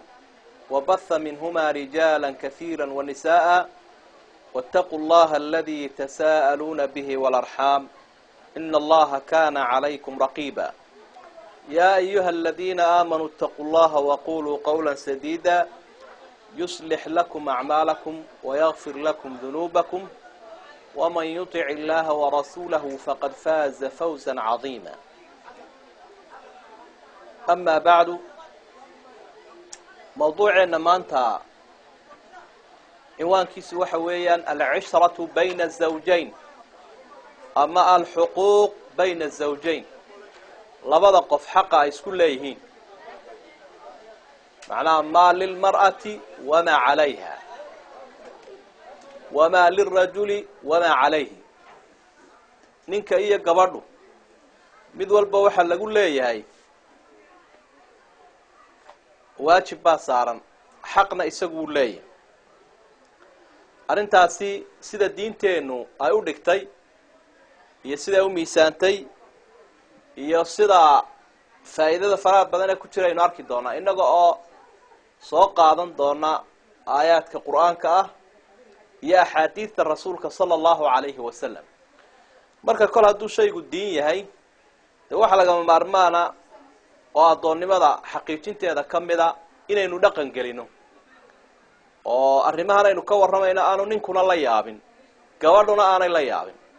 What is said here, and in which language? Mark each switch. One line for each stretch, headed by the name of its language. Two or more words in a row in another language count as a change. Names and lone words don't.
Arabic: وبث منهما رجالا كثيرا ونساء واتقوا الله الذي تساءلون به والأرحام إن الله كان عليكم رقيبا يا أيها الذين آمنوا اتقوا الله وقولوا قولا سديدا يصلح لكم أعمالكم ويغفر لكم ذنوبكم ومن يطع الله ورسوله فقد فاز فوزا عظيما أما بعد
Somali: موضوعنا maanta ciwaankiisu waxa weeyaan
Arabic: العشرة بين الزوجين أما الحقوق بين الزوجين
Somali: labada qof xaqa ay isku leeyihiin
Arabic: معناها ما للمرأة وما عليها وما للرجل وما عليه
Somali: ninka iyo gabadhu mid walba waxa lagu leeyahay waajib baa saaran xaqna isagu leeyahay arintaasi sida diinteenu ay u dhigtay iyo sida u miisaantay iyo sida faa'iidada faraha badan ee ku jira inuu arki doona inaga oo soo qaadan doona aayaadka quraanka ah iyo axaadiista rasuulka
Arabic: صلى الله عليه وسلم
Somali: marka kol haduu shaygu diin yahay waxa laga maarmaana oo adoonnimada xaqiijinteeda kamida inaynu dhaqan gelino oo arrimahan aynu ka waramayna aanu ninkuna la yaabin gabadhuna aanay la yaabin